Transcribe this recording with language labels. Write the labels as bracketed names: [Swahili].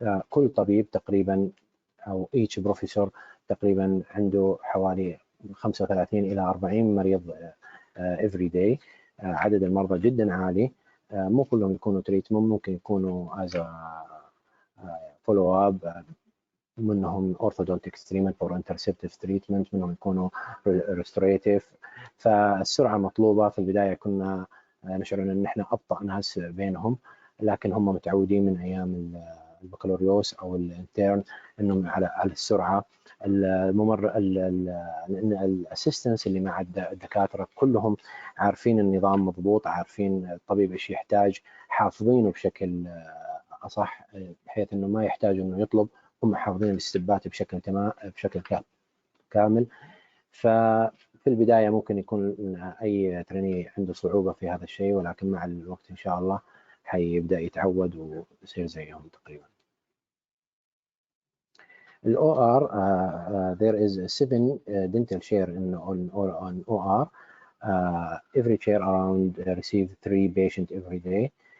[Arabic] كل طبيب تقريبا أو [English] each professor [Arabic] تقريبا عنده حوالي 35 إلى 40 مريض [English] every day. [Arabic] عدد المرضى جدا عالي. مو كلهم يكونوا تريتمنت، ممكن يكونوا [English] as a follow up، [Arabic] منهم [English] orthodontic treatment or interceptive treatment، [Arabic] منهم يكونوا restorative. فالسرعة مطلوبة. في البداية كنا نشعر ان نحن ابطأ ناس بينهم، لكن هم متعودين من ايام البكالوريوس او الانترن انهم على السرعة. الاسيستنس اللي مع الدكاترة كلهم عارفين النظام مضبوط، عارفين الطبيب ايش يحتاج، حافظينه بشكل اصح بحيث انه ما يحتاج انه يطلب، هم حافظين الاستبات بشكل كامل. ففي البداية ممكن يكون أي تريني عنده صعوبة في هذا الشيء، ولكن مع الوقت إن شاء الله حيبدأ يتعود ويصير زيهم تقريبا. [English] ال OR, there is 7 dental chair on OR. Every chair around receive 3 patients every day.